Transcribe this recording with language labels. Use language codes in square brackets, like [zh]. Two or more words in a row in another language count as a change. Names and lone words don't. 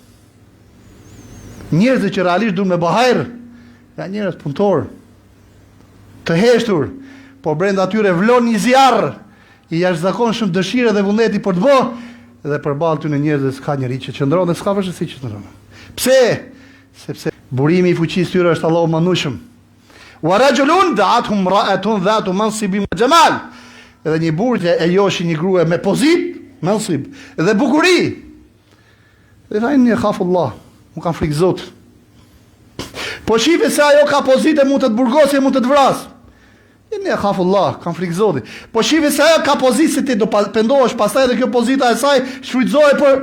[sq] Njerëz që realisht duan me bahajr, janë njerëz punëtor, të heshtur, po brenda atyre vlon një zjarr i jashtëzakonshëm dëshire dhe vullneti për të bë, dhe përballë tyre njerëzve s'ka njeri që qëndron dhe s'ka vështirësi që qëndron. Pse? Sepse burimi i fuqisë tyre është Allahu Madhëshëm. [ar] ورجل دعته امرأة ذات منصب وجمال. [sq] Edhe një burrë e joshi një grua me pozit, mansib dhe bukuri. Dhe thajnë një khafullah, mu kanë frikë Zot. Po shife se ajo ka pozit e mund të të burgosë, mund të të vrasë. Një khafullah, kanë frikë Zotit. Po shife se ajo ka pozit se ti do pendohesh, pastaj edhe kjo pozita e saj shfrytëzohet për...